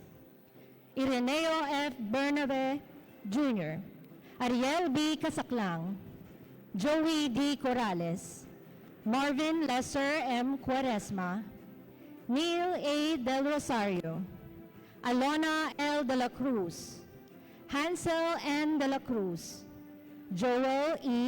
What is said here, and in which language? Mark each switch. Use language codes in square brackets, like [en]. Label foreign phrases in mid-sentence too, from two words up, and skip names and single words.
[en] Ireneo F. Bernabe, Jr., Ariel B. Casaclang, Joey D. Corrales, Marvin Lesser M. Quaresma, Neil A. Del Rosario, Alona L. De La Cruz, Hansel N. De La Cruz, Joel E.